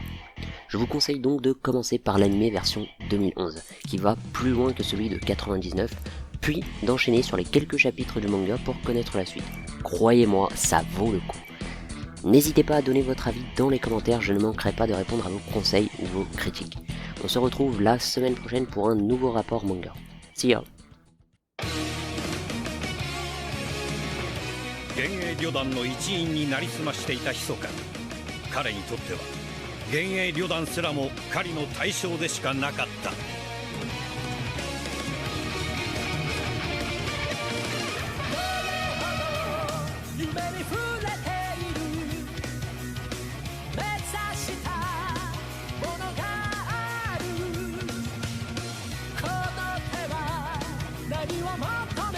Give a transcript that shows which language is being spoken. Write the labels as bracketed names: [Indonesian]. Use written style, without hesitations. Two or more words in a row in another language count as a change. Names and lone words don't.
[French] Je vous conseille donc de commencer par l'anime version 2011, qui va plus loin que celui de 99, puis d'enchaîner sur les quelques chapitres du manga pour connaître la suite. Croyez-moi, ça vaut le coup. N'hésitez pas à donner votre avis dans les commentaires, je ne manquerai pas de répondre à vos conseils ou vos critiques. On se retrouve la semaine prochaine pour un nouveau rapport manga. [English] See ya! [Japanese] 幻影旅団の一員になりすましていた密か。彼にとっては幻影旅団すらも狩りの対象でしかなかった。夢に触れている目指したものがあるこの手は何をもって